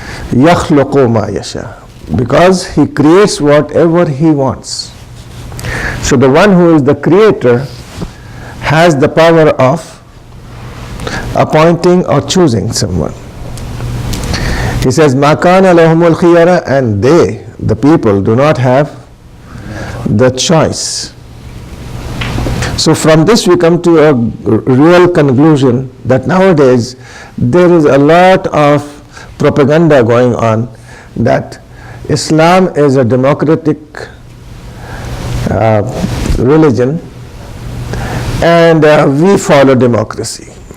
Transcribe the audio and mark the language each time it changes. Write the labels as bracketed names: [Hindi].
[Arabic] يَخْلُقُ مَا يَشَاءُ. [English] Because He creates whatever He wants. So the one who is the creator has the power of appointing or choosing someone. He says, [Arabic] مَا كَانَ لَهُمُ الْخِيَرَةُ. [English] And they, the people, do not have the choice. So from this we come to a real conclusion that nowadays there is a lot of propaganda going on that Islam is a democratic religion and we follow democracy.